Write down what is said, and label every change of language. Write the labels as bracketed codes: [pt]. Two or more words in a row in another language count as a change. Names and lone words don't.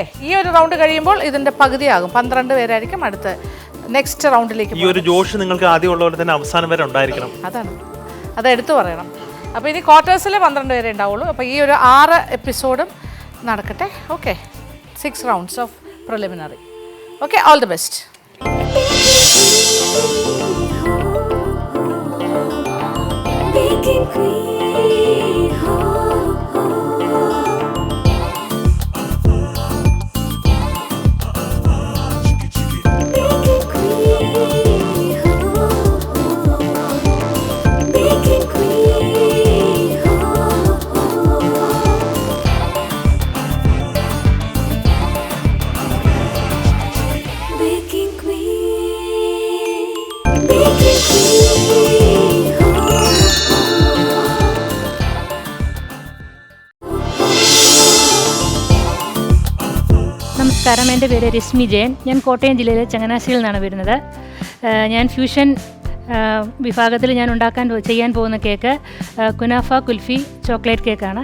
[ml] ഈ ഒരു റൗണ്ട് കഴിയുമ്പോൾ ഇതിൻ്റെ പകുതിയാകും. 12 പേരായിരിക്കും അടുത്ത നെക്സ്റ്റ് റൗണ്ടിലേക്ക്. ഈ ഒരു ജോഷ് നിങ്ങൾക്ക് ആദ്യം ഉള്ള പോലെ തന്നെ അവസാനം വരെ ഉണ്ടായിരിക്കണം. അത് എടുത്തു പറയണം. അപ്പോൾ ഇനി ക്വാർട്ടേഴ്സിൽ 12 പേരെ ഉണ്ടാവുള്ളൂ. അപ്പോൾ ഈ ഒരു 6 എപ്പിസോഡും നടക്കട്ടെ. ഓക്കെ. [en] 6 rounds of preliminary. ഓക്കെ. all the best. Baking Queen, ho, ho. Baking Queen, ho, ho. Baking Queen, ho, ho. Baking Queen, Baking Queen, ho. [ml] നമസ്കാരം, എൻ്റെ പേര് രശ്മി ജയൻ. ഞാൻ കോട്ടയം ജില്ലയിലെ ചങ്ങനാശ്ശേരിയിൽ നിന്നാണ് വരുന്നത്. ഞാൻ ഫ്യൂഷൻ വിഭാഗത്തിൽ ഞാൻ ചെയ്യാൻ പോകുന്ന കേക്ക് കുനാഫ കുൽഫി ചോക്ലേറ്റ് കേക്കാണ്.